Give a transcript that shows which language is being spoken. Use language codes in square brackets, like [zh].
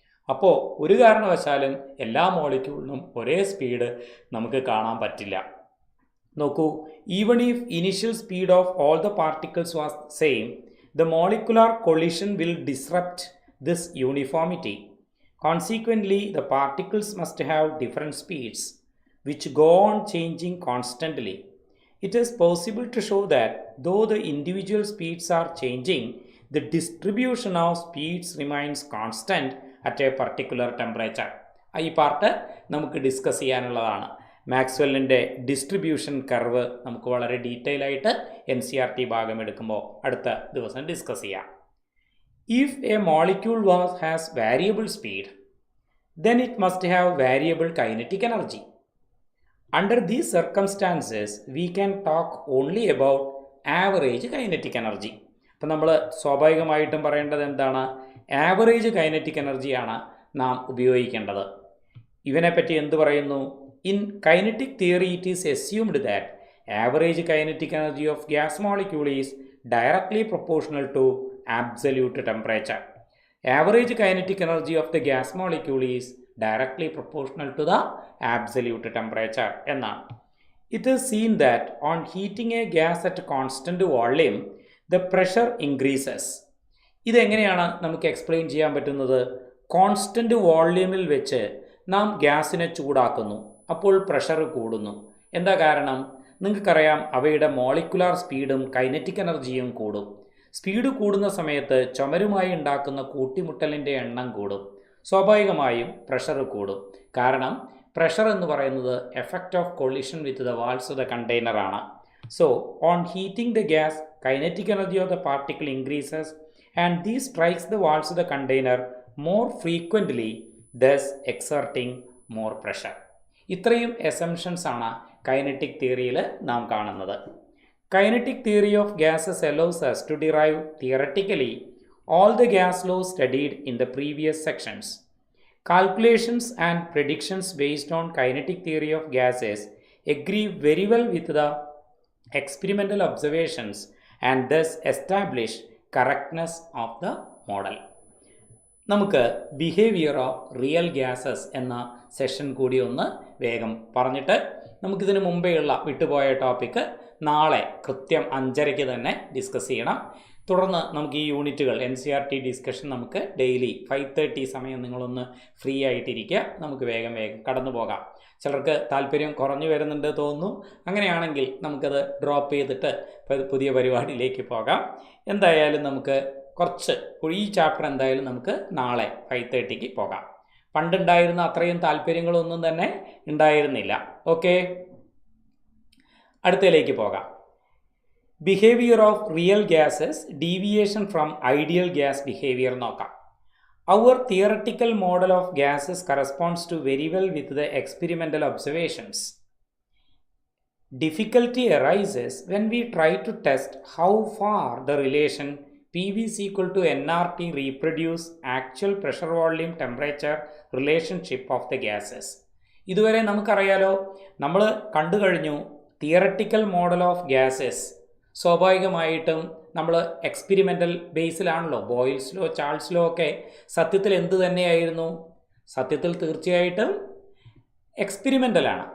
[ml] അപ്പോൾ ഒരു കാരണവശാലും എല്ലാ മോളിക്യൂളിനും ഒരേ സ്പീഡ് നമുക്ക് കാണാൻ പറ്റില്ല. [en] നോക്കൂ, even if initial speed of all the particles was same, the molecular collision will disrupt this uniformity. Consequently, the particles must have different speeds, which go on changing constantly. It is possible to show that though the individual speeds are changing, the distribution of speeds remains constant at a particular temperature. [ml] ഈ part നമുക്ക് discuss ചെയ്യാനുള്ളതാണ്. മാക്സ്വെല്ലിൻ്റെ distribution curve നമുക്ക് വളരെ detail ആയിട്ട് NCERT ഭാഗം എടുക്കുമ്പോൾ അടുത്ത ദിവസം discuss ചെയ്യാം. [en] If a molecule has variable speed, then it must have variable kinetic energy. Under these circumstances, we can talk only about average kinetic energy. [ml] അപ്പോൾ നമ്മൾ സ്വാഭാവികമായിട്ടും പറയേണ്ടത് എന്താണ്? ആവറേജ് കൈനറ്റിക് എനർജിയാണ് നാം ഉപയോഗിക്കേണ്ടത്. ഇവനെപ്പറ്റി എന്ത് പറയുന്നു? [en] In kinetic theory, it is assumed that average kinetic energy of gas molecule is directly proportional to absolute temperature. Average kinetic energy of the gas molecule is directly proportional to the absolute temperature എന്നാണ്. It is seen that on heating a gas at constant volume, the pressure increases. [ml] ഇതെങ്ങനെയാണ് നമുക്ക് explain ചെയ്യാൻ പറ്റുന്നത്? Constant വോള്യൂമിൽ വെച്ച് നാം ഗ്യാസിനെ ചൂടാക്കുന്നു, അപ്പോൾ pressure കൂടുന്നു. എന്താ കാരണം? നിങ്ങൾക്കറിയാം, അവയുടെ മോളിക്കുലാർ സ്പീഡും കൈനറ്റിക് എനർജിയും കൂടും. സ്പീഡ് കൂടുന്ന സമയത്ത് ചുമരുമായി ഉണ്ടാക്കുന്ന കൂട്ടിമുട്ടലിൻ്റെ എണ്ണം കൂടും. സ്വാഭാവികമായും പ്രഷർ കൂടും. കാരണം പ്രഷർ എന്ന് പറയുന്നത് [en] effect of collision with the walls of the container [ml] ആണ്. [en] So on heating the gas, kinetic energy of the particle increases and these strikes the walls of the container more frequently, thus exerting more pressure. [ml] ഇത്രയും assumptions ആണ് kinetic തിയറിയിൽ നാം കാണുന്നത്. [en] Kinetic theory of gases allows us to derive theoretically all the gas laws studied in the previous sections. Calculations and predictions based on kinetic theory of gases agree very well with the experimental observations and thus establish correctness of the model. [ml] നമുക്ക് behaviour of real gases എന്ന session കൂടി ഒന്ന് വേഗം പറഞ്ഞിട്ട് നമുക്കിതിന് മുമ്പേയുള്ള വിട്ടുപോയ topic നാളെ കൃത്യം 5:30 തന്നെ ഡിസ്കസ് ചെയ്യണം. തുടർന്ന് നമുക്ക് ഈ യൂണിറ്റുകൾ NCERT ഡിസ്കഷൻ നമുക്ക് ഡെയിലി 5:30 സമയം നിങ്ങളൊന്ന് ഫ്രീ ആയിട്ടിരിക്കുക. നമുക്ക് വേഗം കടന്നു പോകാം. ചിലർക്ക് താല്പര്യം കുറഞ്ഞു വരുന്നുണ്ട് തോന്നുന്നു. അങ്ങനെയാണെങ്കിൽ നമുക്കത് ഡ്രോപ്പ് ചെയ്തിട്ട് പുതിയ പരിപാടിയിലേക്ക് പോകാം. എന്തായാലും നമുക്ക് ഈ ചാപ്റ്റർ എന്തായാലും നമുക്ക് നാളെ 5:30 പോകാം. പണ്ടുണ്ടായിരുന്ന അത്രയും താല്പര്യങ്ങളൊന്നും തന്നെ ഉണ്ടായിരുന്നില്ല. [en] okay, [ml] അടുത്തതിലേക്ക് പോകാം. [en] Behaviour of real gases, deviation from ideal gas behaviour നോക്കാം. Our theoretical model of gases corresponds to very well with the experimental observations. Difficulty arises when we try to test how far the relation PV is equal to nRT reproduce actual pressure volume temperature relationship of the gases. [ml] ഇതുവരെ നമുക്കറിയാലോ, നമ്മൾ കണ്ടു കഴിഞ്ഞു [en] Theoretical model of gases. [ml] സ്വാഭാവികമായിട്ടും നമ്മൾ experimental ബേസിലാണല്ലോ. Boils law, Charles law ഒക്കെ സത്യത്തിൽ എന്ത് തന്നെയായിരുന്നു? സത്യത്തിൽ തീർച്ചയായിട്ടും എക്സ്പെരിമെൻ്റലാണ്.